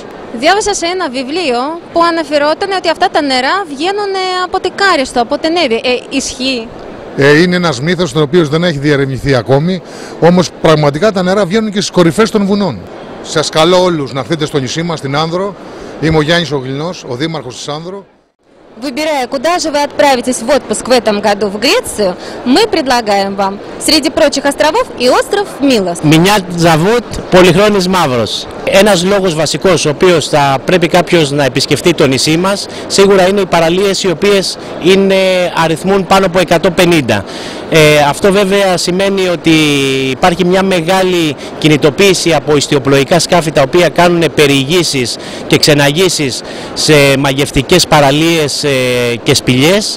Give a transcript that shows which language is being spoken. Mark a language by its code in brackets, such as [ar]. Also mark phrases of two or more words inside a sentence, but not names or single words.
[el] Διάβασα σε ένα βιβλίο που αναφερόταν ότι αυτά τα νερά βγαίνουν από την Κάριστο, από την Εύη. Ισχύει? Είναι ένας μύθος τον οποίο δεν έχει διερευνηθεί ακόμη, όμως πραγματικά τα νερά βγαίνουν και στις κορυφές των βουνών. Σας καλώ όλους να έρθετε στο νησί μας, στην Άνδρο. Είμαι ο Γιάννης ο Γλινός, ο δήμαρχος της Άνδρο. [ru] Выбирая, куда же вы отправитесь в отпуск в этом году в Грецию, мы предлагаем вам среди прочих островов и остров Милос. Меня зовут Πολυχρόνης Μαύρος. [el] Ένας λόγος βασικός ο οποίος θα πρέπει κάποιος να επισκεφτεί το νησί μας σίγουρα είναι οι παραλίες οι οποίες αριθμούν πάνω από 150. Αυτό βέβαια σημαίνει ότι υπάρχει μια μεγάλη κινητοποίηση από ιστιοπλοϊκά σκάφη τα οποία κάνουν περιηγήσεις και ξεναγήσεις σε μαγευτικές παραλίες και σπηλιές.